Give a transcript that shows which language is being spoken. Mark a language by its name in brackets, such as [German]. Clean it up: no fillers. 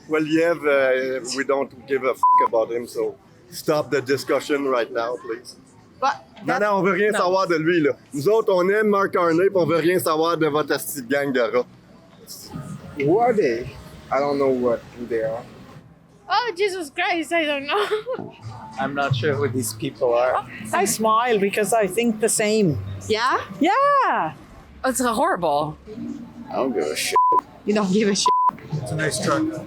[English] Poiliev, we don't give a f*** about him, so stop the discussion right now, please. But [French] Non, on veut rien savoir de lui, là. Nous autres, on aime Mark Carney, puis on veut rien savoir de votre asti de gang de rats. [English] Who are they? I don't know who they are. Oh, Jesus Christ, I don't know. I'm not sure who these people are. I smile because I think the same. Yeah? Yeah. It's horrible. I don't give a shit. You don't give a shit. It's a nice truck.